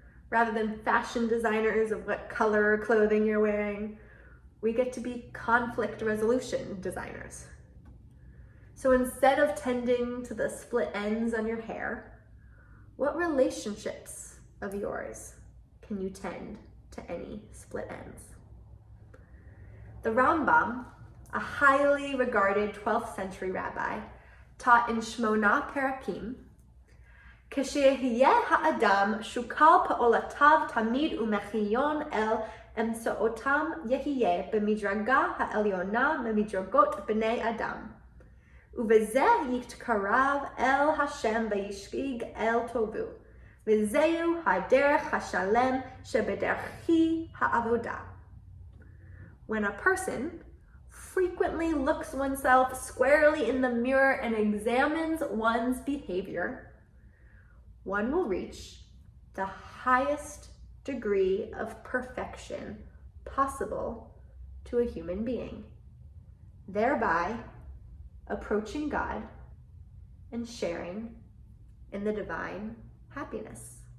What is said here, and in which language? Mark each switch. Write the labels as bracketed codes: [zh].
[en] Rather than fashion designers of what color clothing you're wearing, we get to be conflict resolution designers. So instead of tending to the split ends on your hair, what relationships of yours can you tend to any split ends? The Rambam, a highly regarded 12th century rabbi, taught in Shmona Perakim, [he] כשיהיה האדם שוקל פעולותיו תמיד ומחיון אל אמצעותם יהיה במדרגה העליונה ממדרגות בני אדם. ובזה יתקרב אל השם וישגיג אל טובו. וזהו הדרך השלם שבדרכי העבודה. [en] When a person frequently looks oneself squarely in the mirror and examines one's behavior, one will reach the highest degree of perfection possible to a human being, thereby approaching God and sharing in the divine happiness.